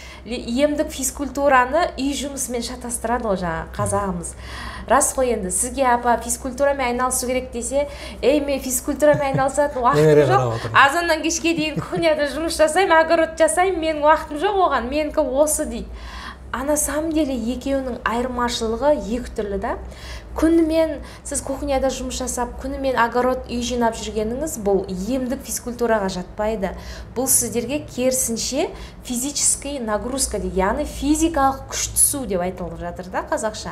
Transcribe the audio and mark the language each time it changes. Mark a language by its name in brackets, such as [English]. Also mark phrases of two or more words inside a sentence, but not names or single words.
[Kazakh] Емдік физкультураны үй жұмысымен шатастырады ғой жаңа қазағымыз. Рас қой енді, сізге апа физкультурамен айналысу керек десе, мен физкультурамен айналысатын уақытым жоқ. Азаннан кешке дейін кухняда жұмыс жасаймын, огород жасаймын, менің уақытым жоқ оған, менікі осы дейді. [Russian] На самом деле [Kazakh] екеуінің айырмашылығы екі түрлі да. Күнімен сіз кухняда жұмыс жасап, күнімен огород үй жинап жүргеніңіз бұл емдік физкультураға жатпайды. Бұл сіздерге керісінше [Russian] физический нагрузка [Kazakh] дейді, яғни физикалық күш түсу деп айтылып жатыр да қазақша.